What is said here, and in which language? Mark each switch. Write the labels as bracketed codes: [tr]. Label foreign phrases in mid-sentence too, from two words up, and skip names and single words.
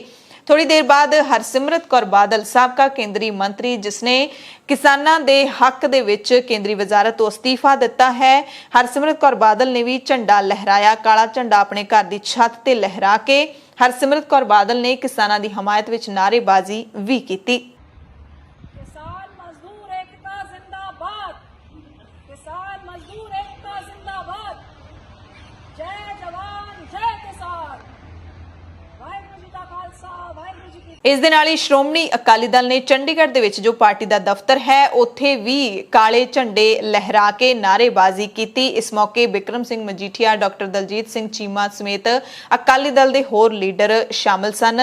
[pa] ਥੋੜੀ ਦੇਰ ਬਾਅਦ ਹਰਸਿਮਰਤ ਕੌਰ ਬਾਦਲ, ਸਾਬਕਾ ਕੇਂਦਰੀ ਮੰਤਰੀ ਜਿਸਨੇ ਕਿਸਾਨਾਂ ਦੇ ਹੱਕ ਦੇ ਵਿੱਚ ਕੇਂਦਰੀ ਵਜ਼ਾਰਤ ਤੋਂ ਅਸਤੀਫਾ ਦਿੱਤਾ ਹੈ, ਹਰਸਿਮਰਤ ਕੌਰ ਬਾਦਲ ਨੇ ਵੀ ਝੰਡਾ ਲਹਿਰਾਇਆ। ਕਾਲਾ ਝੰਡਾ ਆਪਣੇ ਘਰ ਦੀ ਛੱਤ ਤੇ ਲਹਿਰਾ ਕੇ ਹਰਸਿਮਰਤ ਕੌਰ ਬਾਦਲ ਨੇ ਕਿਸਾਨਾਂ ਦੀ ਹਮਾਇਤ ਵਿੱਚ ਨਾਅਰੇਬਾਜ਼ੀ ਵੀ ਕੀਤੀ। [hi] किसान मजदूर एकता जिंदाबाद, किसान मजदूर एकता जिंदाबाद, जय जवान जय किसान, वाहिगुरू जी का खालसा वाहिगुरू जी की। [pa] ਇਸ ਦੇ ਨਾਲ ਹੀ ਸ਼੍ਰੋਮਣੀ ਅਕਾਲੀ ਦਲ ਨੇ ਚੰਡੀਗੜ੍ਹ ਦੇ ਵਿੱਚ ਜੋ ਪਾਰਟੀ ਦਾ ਦਫ਼ਤਰ ਹੈ ਉੱਥੇ ਵੀ ਕਾਲੇ ਝੰਡੇ ਲਹਿਰਾ ਕੇ ਨਾਅਰੇਬਾਜ਼ੀ ਕੀਤੀ। ਇਸ ਮੌਕੇ ਬਿਕਰਮ ਸਿੰਘ ਮਜੀਠੀਆ, ਡਾਕਟਰ ਦਲਜੀਤ ਸਿੰਘ ਚੀਮਾ ਸਮੇਤ ਅਕਾਲੀ ਦਲ ਦੇ ਹੋਰ ਲੀਡਰ ਸ਼ਾਮਲ ਸਨ।